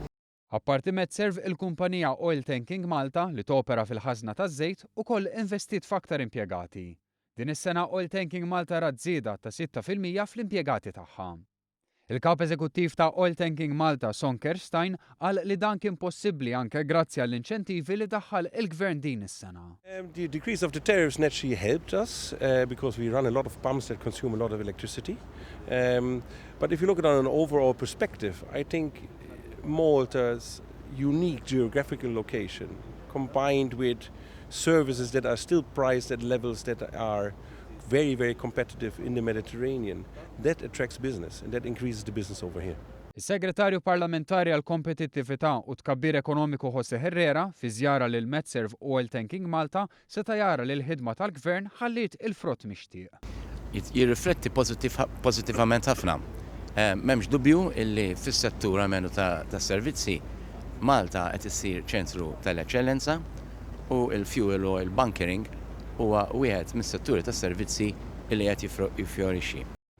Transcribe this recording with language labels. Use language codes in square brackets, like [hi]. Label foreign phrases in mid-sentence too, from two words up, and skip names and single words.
[mt] Apparti Metserv, il-kumpanija Oil Tanking Malta li topera fil-ħażna taż-żejt ukoll investit f'aktar impjegati. Din is-sena Oil Tanking Malta ra żieda ta' 6% fl-impjegati tagħha. Il-kap eżekuttiv ta' Oil Tanking Malta Son Kerstein qal li dan kien possibbli anke grazzi għall-inċentivi li daħħal il-Gvern din is-sena. [en] The decrease of the tariffs naturally helped us because we run a lot of pumps that consume a lot of electricity. But if you look at it on an overall perspective, I think Malta's unique geographical location combined with services that are still priced at levels that are very, very competitive in the Mediterranean, that attracts business and that increases the business over here. [mt] Is-Segretarju Parlamentari għal Kompetittività u Tkabbir Ekonomiku Jose Herrera fi żjara lil Metserv Oil Tanking Malta seta' jara li l-ħidma tal-Gvern ħallit il-frott mixtieq. Jirrifletti pożittivament ħafna. M'hemmx dubju illi fis-settur almenu tas-servizzi Malta qed issir ċentru tal-eċċellenza u l- [en] fuel oil bunkering [mt] huwa wieħed mis-setturi tas-servizzi li qed jiffjorixxi.